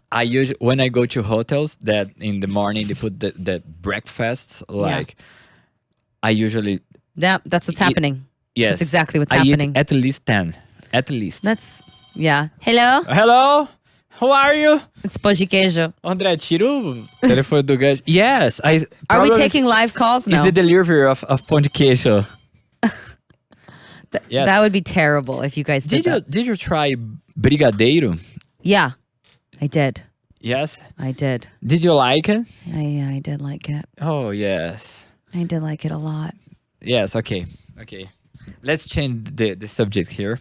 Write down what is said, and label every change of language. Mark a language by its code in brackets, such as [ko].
[en] I usually, when I go to hotels that in the morning they put the breakfast, like I usually... Yeah, that's what's happening. Yes. That's exactly what's I happening. eat at least 10. At least. That's, yeah. Hello? Hello? How are you? It's pão de queijo. [pt] André, tira o telefone do gancho. [en] Yes. Are we taking live calls? No. It's the delivery of pão de queijo. Yes. That would be terrible if you guys did that. Did you try brigadeiro? Yeah, I did. Yes. I did. Did you like it? Yeah, I did like it. Oh, yes. I did like it a lot. Yes, okay. Let's change the subject here.